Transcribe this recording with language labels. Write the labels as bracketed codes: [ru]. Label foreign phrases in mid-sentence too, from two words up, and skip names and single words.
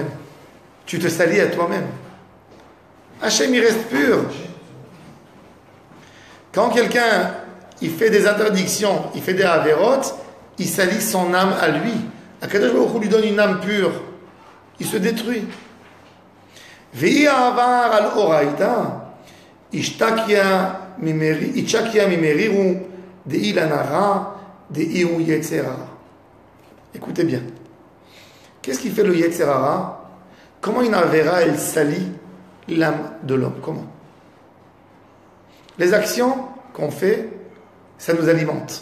[fr] Tu te salis à toi-même. Hachem, il reste pur. Quand quelqu'un il fait des interdictions, il fait des avérotes, il salit son âme à lui. Akadosh Baruch Hu lui donne une âme pure. Il se détruit. [arc] ואי עבר על אורייתא אשתקיא ממרירו ד אילנא רעה ד הוא יצר הרע. [fr] Écoutez bien. Qu'est-ce qui fait le yetzerara? Comment une avéra elle salit l'âme de l'homme? Comment? Les actions qu'on fait, ça nous alimente.